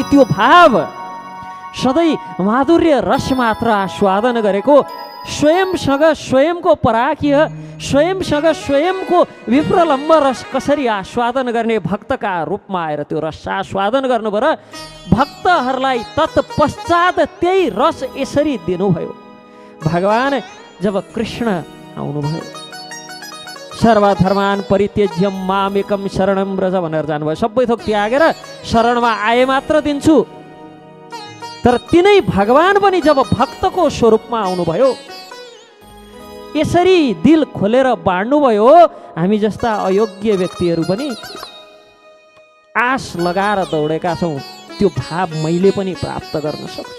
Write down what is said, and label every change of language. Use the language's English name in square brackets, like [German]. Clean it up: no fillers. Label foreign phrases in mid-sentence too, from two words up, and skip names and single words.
[Nepali] त्यो भाव सधैँ माधुर्य रस मात्र आस्वादन गरेको, स्वयंसँग स्वयंको पराकीय, स्वयंसँग स्वयंको विप्रलम्ब रस कसरी आस्वादन गर्ने भक्तका रूपमा आएर त्यो रस आस्वादन गर्नुभयो र भक्तहरूलाई तत्पश्चात त्यही रस यसरी दिनुभयो। भगवान जब कृष्ण आउनुभयो, [Sanskrit] सर्वधर्मान परित्यज्य मामेकं शरणं व्रज [Nepali] भनेर जानुभयो, सबै थोक त्यागेर शरणमा आए मात्र दिन्छु। तर तिनै भगवान पनि जब भक्तको स्वरूपमा आउनुभयो यसरी दिल खोलेर बाँड्नुभयो, हामी जस्ता अयोग्य व्यक्तिहरू पनि आश लगाएर दौडेका छौँ त्यो भाव मैले पनि प्राप्त गर्न सक्छु।